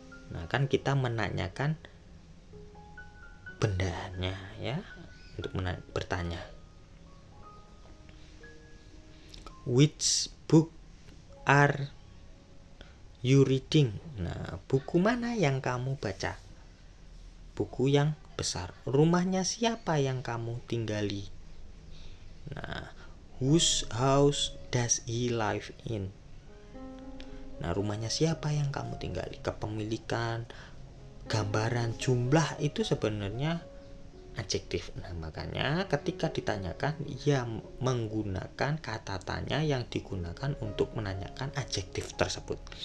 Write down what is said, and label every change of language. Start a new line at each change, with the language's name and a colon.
Indonesian: Nah, kan kita menanyakan bendanya ya, untuk bertanya.
English: Which book are you reading?
Indonesian: Nah, buku mana yang kamu baca? Buku yang besar. Rumahnya siapa yang kamu tinggali?
English: Nah, whose house does he live in?
Indonesian: Nah, rumahnya siapa yang kamu tinggali? Kepemilikan, gambaran, jumlah itu sebenarnya adjektif. Nah, makanya ketika ditanyakan, ia menggunakan kata tanya yang digunakan untuk menanyakan adjektif tersebut.